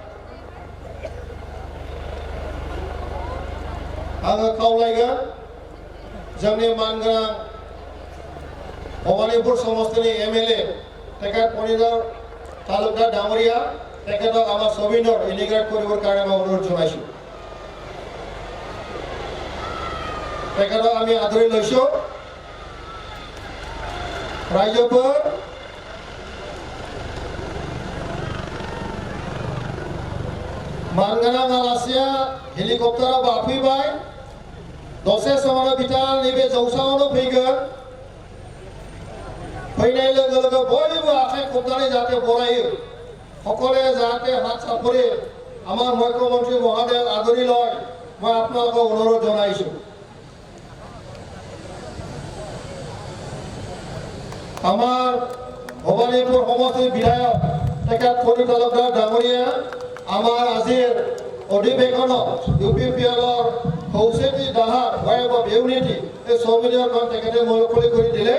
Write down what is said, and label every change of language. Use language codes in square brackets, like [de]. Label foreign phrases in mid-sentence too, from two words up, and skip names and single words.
[brx] आङो खावलायगोन जोंनि मानगोनां भबानिपुर समष्टिनि एमएलए तेखेत मणिधर तालुकदार डाङरीया तेखेतक आमार सबिनर इनिग्रेट [as] কৰিবৰ কাৰণে মই অনুৰোধ জনাইছোঁ। তেখেতক আমি আদৰি লৈছোঁ। [brx] रायजोफोर मानगोनां आलासिया हेलिकप्टाराव बाफैबाय, दसे समावनो बिथाङा नैबे जौसाङावनो फैगोन। फैनाय लोगो लोगो बयबो आखाइ खबनानै जाहाथे बरायो, [as] সকলে যাতে হাত চাপৰি আমাৰ মুখ্যমন্ত্ৰী মহোদয়ক আদৰি লয় মই আপোনালোকক অনুৰোধ জনাইছোঁ। আমার ভবানীপুর সমষ্টির বিধায়ক তেখেত ফণী তালুকদার ডাঙৰীয়া আমার আজিৰ অধিৱেশনত UPPLৰ কৌশিকী দাহাৰ [en] web of unity [as] এই সমিতিখন তেখেতে মুকলি কৰি দিলে।